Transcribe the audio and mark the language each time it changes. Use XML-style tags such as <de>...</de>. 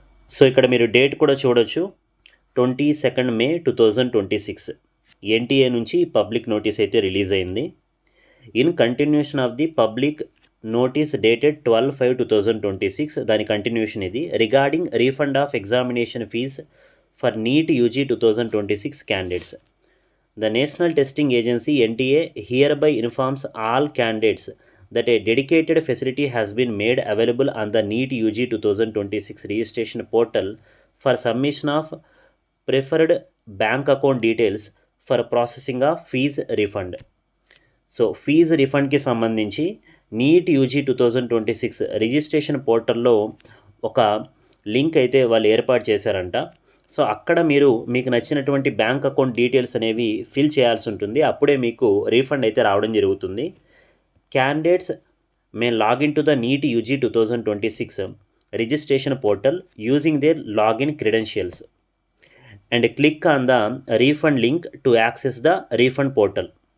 <te>So ఇక్కడ మీరు date కూడా చూడొచ్చు, 22 మే 2026 ఎన్టీఏ నుంచి పబ్లిక్ నోటీస్ అయితే రిలీజ్ అయింది.</te> <en>in continuation of the public notice dated 12/5/2026,</en> <te>దాని కంటిన్యూషన్ ఇది.</te> <en>Regarding refund of examination fee for NEET UG 2026 candidates. The National Testing Agency NTA hereby informs all candidates that a dedicated facility has been made available on the NEET UG 2026 registration portal for submission of preferred bank account details for processing of fees refund.</en> <te>So fee రిఫండ్కి సంబంధించి NEET UG 2026 registration పోర్టల్లో ఒక link అయితే వాళ్ళు ఏర్పాటు చేశారంట. So అక్కడ మీకు నచ్చినటువంటి బ్యాంక్ అకౌంట్ డీటెయిల్స్ అనేవి ఫిల్ చేయాల్సి ఉంటుంది. అప్పుడే మీకు రీఫండ్ అయితే రావడం జరుగుతుంది.</te> <en>Candidates may log in to the NEET UG 2026 registration portal using their login credentials and click on the refund link to access the refund portal.</en>